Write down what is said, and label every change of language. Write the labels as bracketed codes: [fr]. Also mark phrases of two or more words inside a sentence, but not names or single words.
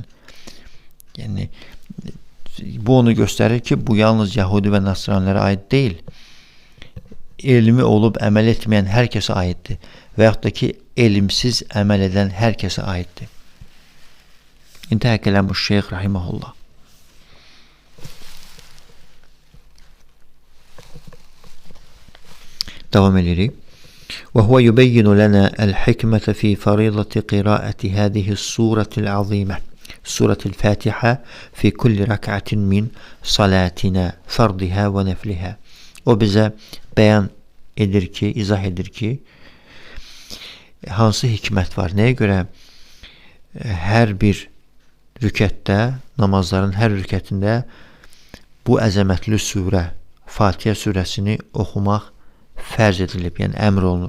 [az] Yəni, bu onu göstərir ki, bu yalnız yəhudi və nəsranilərə aid deyil, elmi olub əməl etməyən hər kəsə aiddir və yaxud da ki, elmsiz əməl edən hər kəsə aiddir. [ar] انتهى كلام الشيخ رحمه الله. [az] Devam edirik. [ar] وهو يبين لنا الحكمة في فريضة قراءة هذه السورة العظيمة سورة الفاتحة في كل ركعة من صلاتنا فرضها ونفلها. [az] O bizə bəyan edir ki, izah edir ki, hansı hikmət var? Nəyə görə hər bir rükətdə, namazların hər rükətində bu əzəmətli surə, Fatihə surəsini oxumaq fərz edilib, yəni əmr olunub.